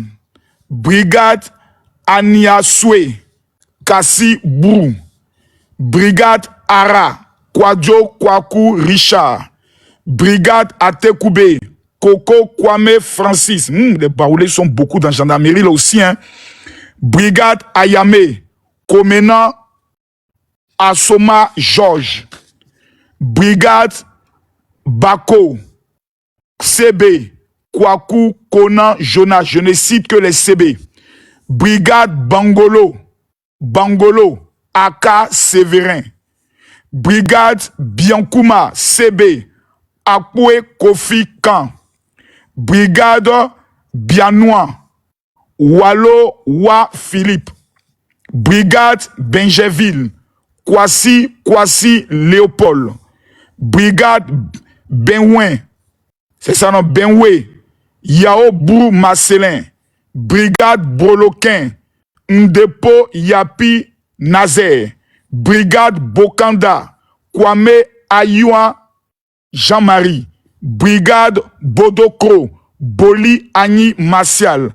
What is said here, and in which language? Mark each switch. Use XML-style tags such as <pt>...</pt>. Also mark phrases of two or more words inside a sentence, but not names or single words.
<fr>Brigade Aniaswe. Kassi Brou. Brigade Ara. Kwadjo Kwaku Richard. Brigade Atekoube. Coco Kwame Francis. Les baoulés sont beaucoup dans la gendarmerie là aussi. Hein. Brigade Ayame. Komena Asoma Georges. Brigade Bako. CB. Kwaku Konan Jonas. Je ne cite que les CB. Brigade Bangolo. Bangolo. Aka Séverin. Brigade Biankouma. CB. Akwe Kofi Kan. Brigade Bianois. Wallo Wa Philippe. Brigade Benjeville. Kwasi Léopold. Brigade Benouin. C'est ça non, Benoué. Yao Brou Marcelin. Brigade Broloquin. Ndepo Yapi Nazaire. Brigade Bokanda. Kwame Ayouan Jean-Marie. Brigade Bodokro. Boli Agni Martial.</fr>